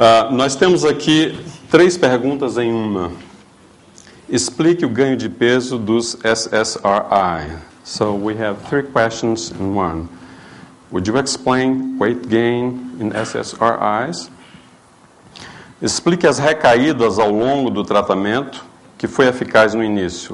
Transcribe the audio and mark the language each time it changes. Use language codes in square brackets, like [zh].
[pt] Nós temos aqui 3 perguntas em uma. Explique o ganho de peso dos SSRI. [en] So we have 3 questions in one. Would you explain weight gain in SSRIs? [pt] Explique as recaídas ao longo do tratamento que foi eficaz no início.